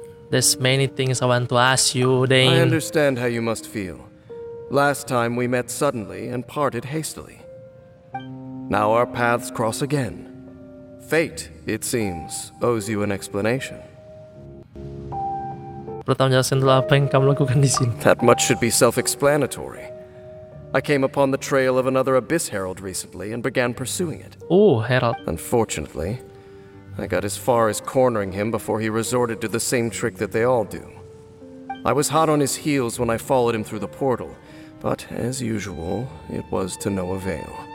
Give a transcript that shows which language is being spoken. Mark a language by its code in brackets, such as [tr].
[en] There's many things I want to ask you, Dane. I understand how you must feel. Last time we met suddenly and parted hastily. Now our paths cross again. Fate, it seems, owes you an explanation. [id] Pertama jelasin dulu apa yang kamu lakukan di sini. [en] That much should be self-explanatory. I came upon the trail of another Abyss Herald recently and began pursuing it. Oh, Herald. Unfortunately, I got as far as cornering him before he resorted to the same trick that they all do. I was hot on his heels when I followed him through the portal, but as usual, it was to no avail.